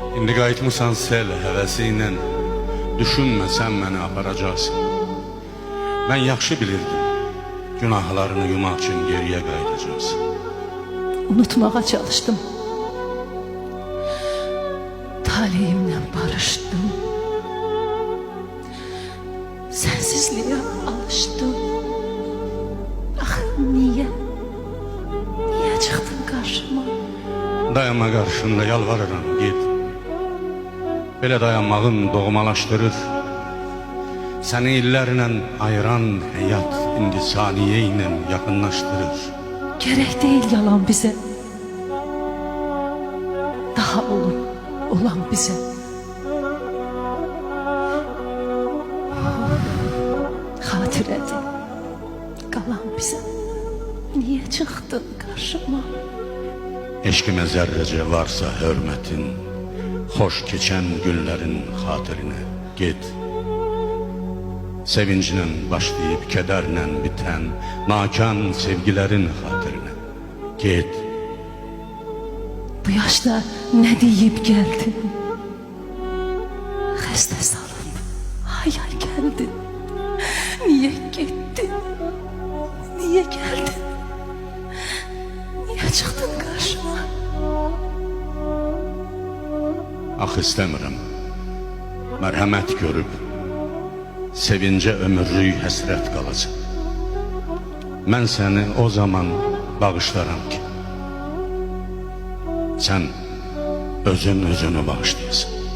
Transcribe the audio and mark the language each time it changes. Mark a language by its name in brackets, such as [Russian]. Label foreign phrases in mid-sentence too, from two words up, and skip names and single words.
[Azerbaijani] İndi qayıtmısan sel həvəsi ilə, düşünmə sən məni aparacaqsın. Mən yaxşı bilirdim, günahlarını yumaq üçün geriyə qayıdacaqsın. [Turkish] Unutmağa çalıştım. Talihimle barıştım. Sensizliğe alıştım. Ah niye? Niye çıktın karşıma? [Azerbaijani] Dayanma qarşında, yalvarıram, git. Belə dayanmağın doğmalaşdırır. Səni illərlə ayıran həyat indi saniyə ilə yaxınlaşdırır. [Turkish] Gerek değil yalan bize. Daha olan bize. Hatirədir qalan bize. Niye çıktın karşıma? [Azerbaijani] Eşkimə zərrəcə varsa hörmətin, xoş keçən günlərin xatirinə get. Sevinclə başlayıb kədərlə bitən nakan sevgilərin xatirinə get. [Turkish] Bu yaşta ne deyip geldin? Xəstə salıb hayal geldin. Niye gittin? Niye geldin? Niye çıktın karşıma? [Azerbaijani] Ax istəmirəm, mərhəmət görüb sevincə ömürlük həsrət qalacaq. Mən səni o zaman bağışlaram ki, sən özünü bağışlayasın.